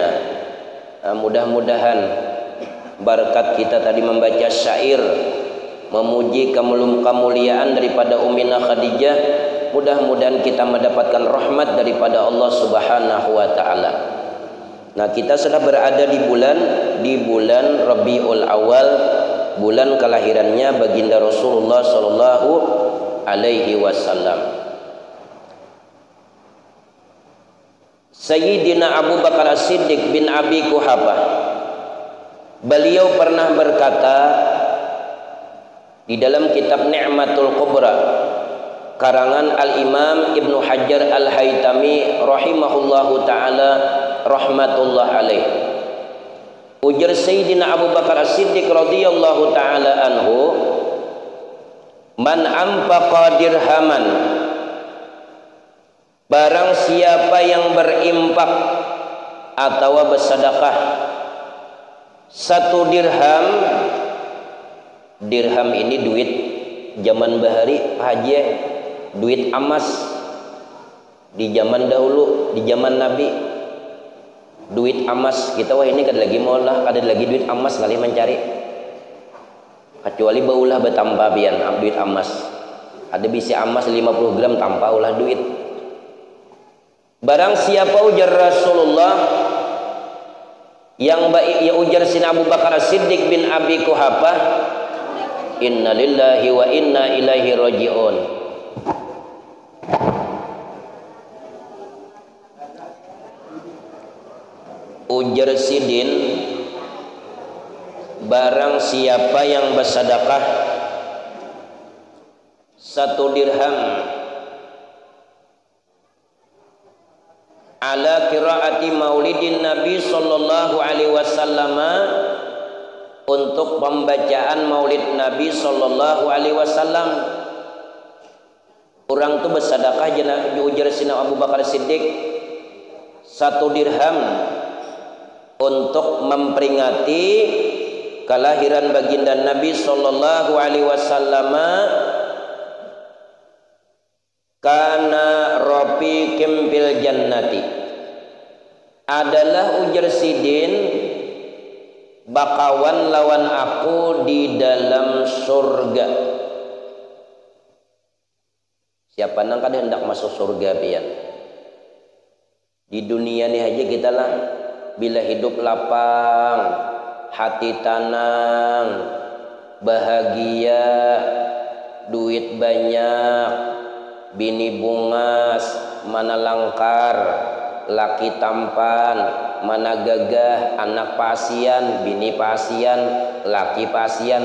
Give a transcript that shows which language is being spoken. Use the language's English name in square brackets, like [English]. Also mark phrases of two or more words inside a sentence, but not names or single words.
[Indonesian] Mudah-mudahan berkat kita tadi membaca syair memuji kemuliaan daripada Ummina Khadijah, mudah-mudahan kita mendapatkan rahmat daripada Allah [Arabic] Subhanahu wa Ta'ala. [Indonesian] Nah, kita sudah berada di bulan Rabiul Awal, bulan kelahirannya baginda Rasulullah [Arabic] sallallahu alaihi wasallam. [Indonesian] Sayyidina Abu Bakar As-Siddiq bin Abi Quhafah, beliau pernah berkata di dalam kitab Ni'matul Kubra karangan Al-Imam Ibnu Hajar Al-Haytami [Arabic] rahimahullahu ta'ala rahmatullah alaih. [Indonesian] Ujar Sayyidina Abu Bakar As-Siddiq [Arabic] radhiyallahu ta'ala anhu, man anfaqa dirhaman, [Indonesian] barang siapa yang berimpak atau bersedekah satu dirham. [Banjar] Dirham ini duit zaman bahari haji, duit emas di zaman dahulu, di zaman Nabi. Duit emas kita wah ini kada lagi mau lah, kada lagi duit emas kali mencari, kecuali baulah bertambah bian duit emas. Ada bisa emas 50 gram tanpa ulah duit. Barang siapa ujar Rasulullah yang baik ya ujar Sina Abu Bakar As-Siddiq bin Abi Quhafah, [Arabic] inna lillahi wa inna ilaihi raji'un. [Banjar] Ujar Sidin, barang siapa yang bersedekah satu dirham [Arabic] ala qiraati maulidin Nabi sallallahu alaihi wasallam, [Indonesian] untuk pembacaan maulid Nabi [Arabic] sallallahu alaihi wasallam. [Indonesian] Orang tu bersedekah ujar Sina Abu Bakar Siddiq satu dirham untuk memperingati kelahiran baginda Nabi [Arabic] sallallahu alaihi wasallam, kana rafiqim bil jannati, [Banjar] adalah ujar Sidin bakawan lawan aku di dalam surga. Siapa nang kada hendak masuk surga pian? Di dunia ni aja kita lah bila hidup lapang, hati tenang, bahagia, duit banyak, bini bungas, mana langkar, laki tampan, mana gagah, anak pasian, bini pasian, laki pasian.